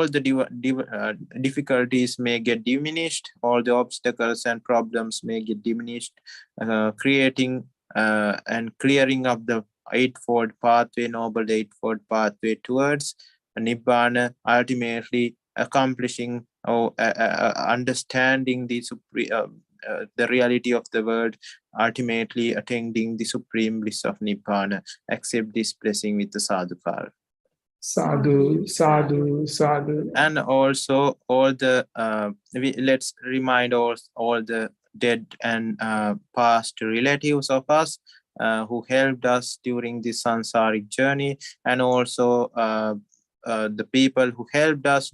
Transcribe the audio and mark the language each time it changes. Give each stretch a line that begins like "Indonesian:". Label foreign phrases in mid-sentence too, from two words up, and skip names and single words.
English: the difficulties may get diminished, all the obstacles and problems may get diminished, creating and clearing up the Eightfold pathway, noble Eightfold pathway towards Nibbana, ultimately accomplishing or understanding the reality of the world, ultimately attaining the supreme bliss of Nibbana. Accept this blessing with the sadhukara.
Pali: Sadhu, sadhu, sadhu.
English: And also all the let's remind all the dead and past relatives of us who helped us during this sansaric journey, and also the people who helped us